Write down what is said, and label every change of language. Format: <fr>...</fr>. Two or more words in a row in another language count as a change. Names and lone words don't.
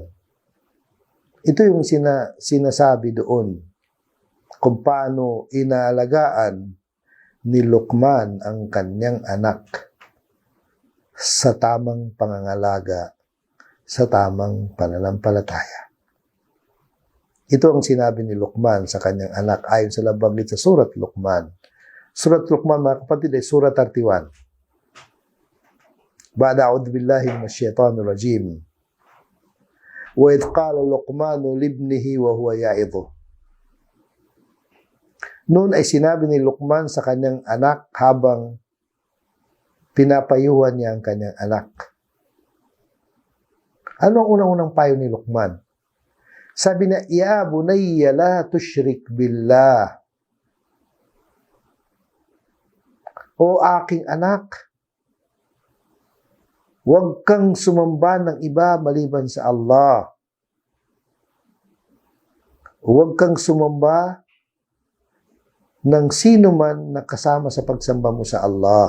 <tl>Ito yung sinasabi doon kung paano inaalagaan ni Luqman ang kanyang anak sa tamang pangangalaga, sa tamang pananampalataya. Ito ang sinabi ni Luqman sa kanyang anak ayon sa nabanggit sa surat Luqman. Surat Luqman, mga kapatid, ay surat 31.</tl> <ar>بعد أعوذ بالله من الشيطان الرجيم. وإذ قال لقمان لابنه وهو يعظه.</ar> <tl>Noon ay sinabi ni Luqman sa kanyang anak habang pinapayuhan niya ang kanyang anak. Ano ang unang-unang payo ni Luqman? Sabi na,</tl> <ar>يا بني لا تشرك بالله.</ar> <tl>O aking anak, huwag kang sumamba ng iba maliban sa Allah. Huwag kang sumamba ng sino man na kasama sa pagsamba mo sa Allah.</tl>